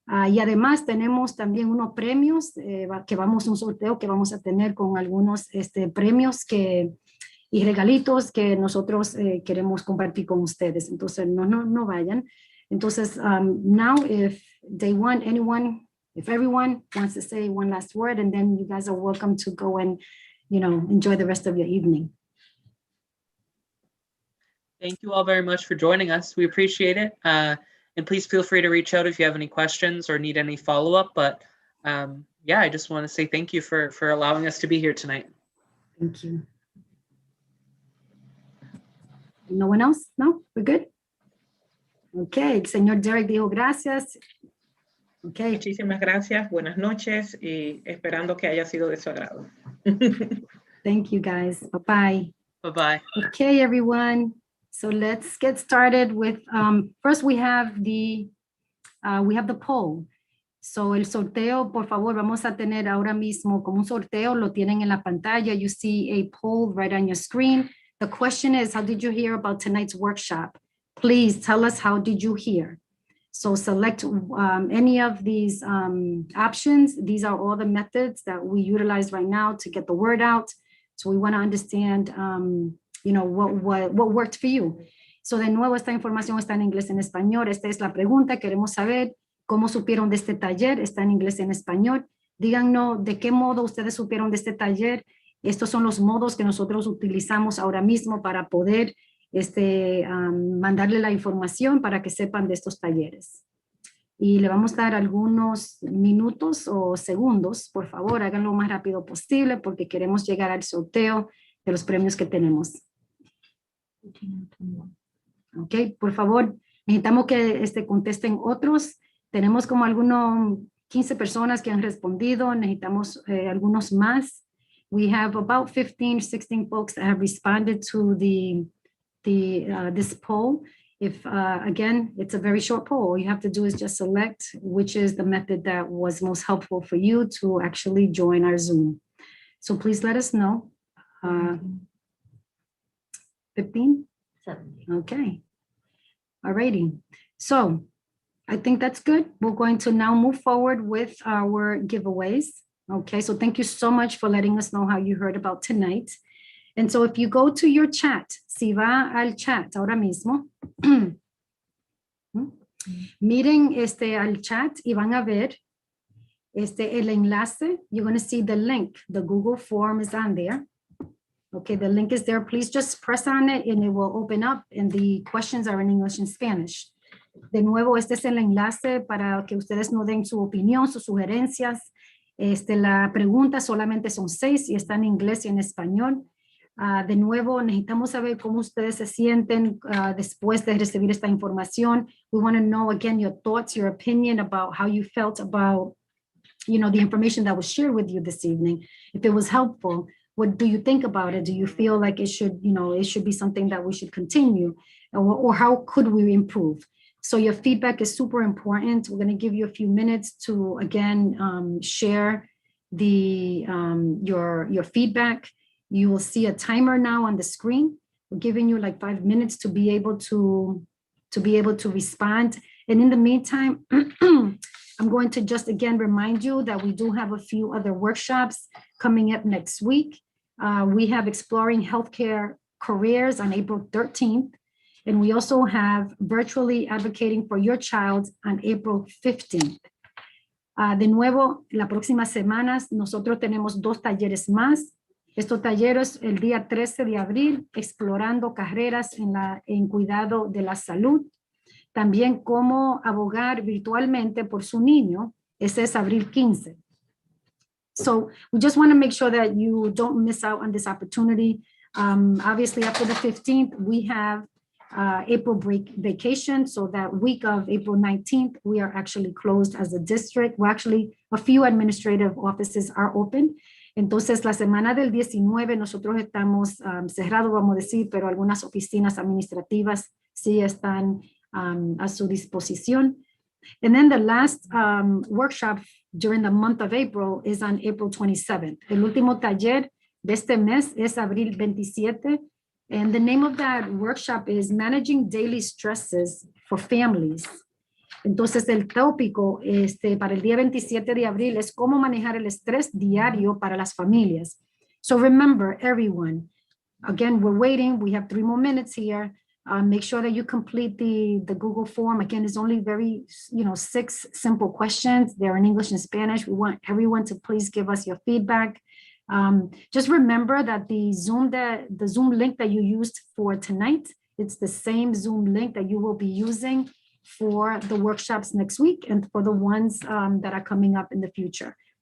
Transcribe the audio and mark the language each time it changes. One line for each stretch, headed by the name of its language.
Spanish: Y además tenemos también unos premios, un sorteo que vamos a tener con algunos premios y regalitos que nosotros queremos compartir con ustedes. Entonces, no vayan.
English: Entonces, now if Day One, if everyone wants to say one last word, and then you guys are welcome to go and, you know, enjoy the rest of your evening. Thank you all very much for joining us. We appreciate it. And please feel free to reach out if you have any questions or need any follow-up. But yeah, I just want to say thank you for allowing us to be here tonight. Thank you. No one else? No? We're good?
Spanish: Okay, el señor Derek dijo gracias.
English: Okay.
Spanish: Muchísimas gracias, buenas noches y esperando que haya sido de su agrado.
English: Thank you guys. Bye-bye. Bye-bye. Okay, everyone. So let's get started with, first we have the poll.
Spanish: So el sorteo, por favor, vamos a tener ahora mismo como un sorteo, lo tienen en la pantalla.
English: You see a poll right on your screen. The question is, how did you hear about tonight's workshop? Please tell us, how did you hear? So select any of these options. These are all the methods that we utilize right now to get the word out. So we want to understand, you know, what worked for you.
Spanish: So de nuevo, esta información está en inglés y en español. Esta es la pregunta. Queremos saber cómo supieron de este taller. Está en inglés y en español. Díganos de qué modo ustedes supieron de este taller. Estos son los modos que nosotros utilizamos ahora mismo para poder mandarle la información para que sepan de estos talleres. Y le vamos a dar algunos minutos o segundos. Por favor, háganlo lo más rápido posible porque queremos llegar al sorteo de los premios que tenemos. Ok, por favor, Necesitamos que contesten otros. Tenemos como algunos 15 personas que han respondido. Necesitamos algunos más.
English: We have about 15, 16 folks that have responded to this poll. If, again, it's a very short poll. All you have to do is just select which is the method that was most helpful for you to actually join our Zoom. So please let us know. 15? 17. Okay. All righty. So I think that's good. We're going to now move forward with our giveaways. Okay, so thank you so much for letting us know how you heard about tonight. And so if you go to your chat,
Spanish: si va al chat ahora mismo, miren al chat y van a ver el enlace.
English: You're going to see the link. The Google form is on there. Okay, the link is there. Please just press on it and it will open up and the questions are in English and Spanish.
Spanish: De nuevo, este es el enlace para que ustedes nos den su opinión, sus sugerencias. La pregunta solamente son 6 y está en inglés y en español. De nuevo, necesitamos saber cómo ustedes se sienten después de recibir esta información.
English: We want to know, again, your thoughts, your opinion about how you felt about, the information that was shared with you this evening. If it was helpful, what do you think about it? Do you feel like it should, it should be something that we should continue? Or how could we improve? So your feedback is super important. We're going to give you a few minutes to, again, share your feedback. You will see a timer now on the screen. We're giving you like 5 minutes to be able to respond. And in the meantime, I'm going to just again remind you that we do have a few other workshops coming up next week. We have Exploring Healthcare Careers on April 13th. And we also have Virtually Advocating for Your Child on April 15th.
Spanish: De nuevo, la próxima semana nosotros tenemos 2 talleres más. Estos talleres el día 13 de abril, explorando carreras en cuidado de la salud. También cómo abogar virtualmente por su niño. Ese es abril 15.
English: So we just want to make sure that you don't miss out on this opportunity. Obviously, after the 15th, we have April break vacation. So that week of April 19th, we are actually closed as a district. Well, actually, a few administrative offices are open.
Spanish: Entonces, la semana del 19, nosotros estamos cerrados, vamos a decir, pero algunas oficinas administrativas sí están a su disposición.
English: And then the last workshop during the month of April is on April 27th.
Spanish: El último taller de este mes es abril 27.
English: And the name of that workshop is Managing Daily Stresses for Families.
Spanish: Entonces, el tópico para el día 27 de abril es cómo manejar el estrés diario para las familias.
English: So remember, everyone, again, we're waiting. We have 3 more minutes here. Make sure that you complete the Google form. Again, it's only very, 6 simple questions. They're in English and Spanish. We want everyone to please give us your feedback. Just remember that the Zoom link that you used for tonight, it's the same Zoom link that you will be using for the workshops next week and for the ones that are coming up in the future.